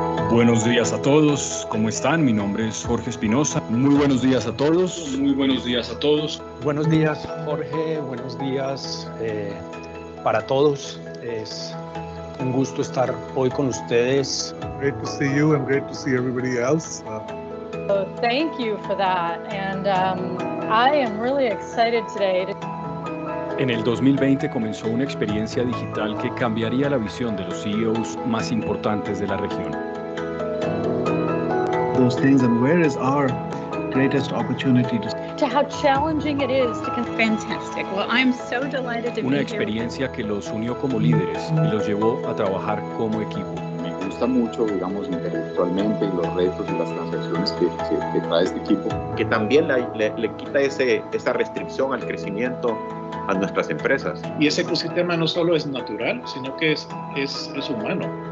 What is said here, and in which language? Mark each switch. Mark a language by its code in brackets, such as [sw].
[es] Buenos días a todos, ¿cómo están? Mi nombre es Jorge Espinosa. Muy buenos días a todos. Muy buenos días a todos. Buenos días, Jorge. Buenos días para todos. Es un gusto estar hoy con ustedes. [en] Great to see you and great to see everybody else. So thank you for that. And I am really excited today. [es] En el 2020 comenzó una experiencia digital que cambiaría la visión de los CEOs más importantes de la región. [en] Those things, and where is our greatest opportunity to how challenging it is to Fantastic. Well, I'm so delighted to be [es] Una [en] here. [es] experiencia que los unió como líderes y los llevó a trabajar como equipo. Me gusta mucho, digamos, intelectualmente los retos y las transacciones que trae este equipo. Que también le quita esa restricción al crecimiento a nuestras empresas. Y ese ecosistema no solo es natural, sino que es humano.